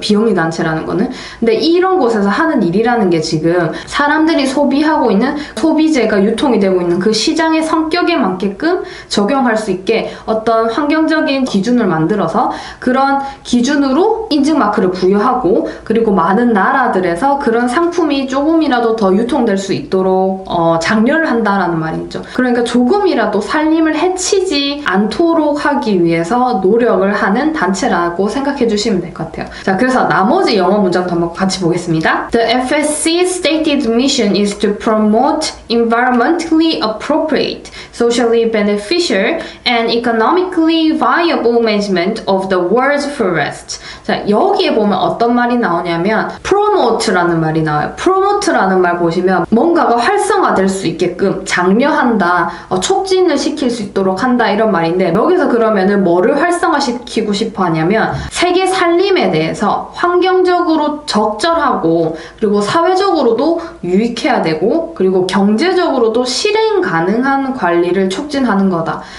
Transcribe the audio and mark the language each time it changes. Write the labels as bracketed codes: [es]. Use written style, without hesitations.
[ko] 비영리 단체라는 거는. 근데 이런 곳에서 하는 일이라는 게 지금 사람들이 소비하고 있는 소비재가 유통이 되고 있는 그 시장의 성격에 맞게끔 적용할 수 있게 어떤 환경적인 기준을 만들어서 그런 기준으로 인증마크를 부여하고 그리고 많은 나라들에서 그런 상품이 조금이라도 더 유통될 수 있도록 장려를 한다라는 말이죠. 그러니까 조금이라도 산림을 해치지 않도록 하기 위해서 노력을 하는 단체라고 생각해 주시면 될 것 같아요. 자, 그래서 나머지 영어 문장도 한번 같이 보겠습니다. [en] The FSC's stated mission is to promote environmentally appropriate, socially beneficial, and economically viable management of the world's forests. [ko] 자, 여기에 보면 어떤 말이 나오냐면 promote라는 말이 나와요. promote라는 말 보시면 뭔가가 활성화될 수 있게끔 장려한다, 촉진을 시킬 수 있도록 한다 이런 말인데 여기서 그러면은 뭐를 활성화시키고 싶어 하냐면 세계 산림에 대해서 환경적으로 적절하고 그리고 사회적으로도 유익해야 되고 그리고 경제적으로도 실행 가능한 관리를 촉진하는 거다.